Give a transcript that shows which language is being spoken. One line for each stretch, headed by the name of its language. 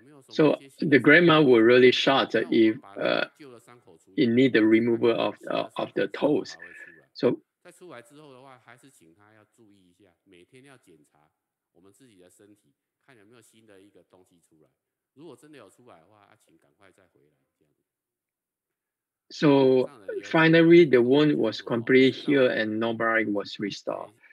English: So the grandma was really shocked if it need the removal of the toes. So
Chinese: 在出来之后的话，还是请他要注意一下，每天要检查我们自己的身体，看有没有新的一个东西出来。如果真的有出来的话，请赶快再回来这样子。
English: So finally, the wound was completely healed and nobody was restored.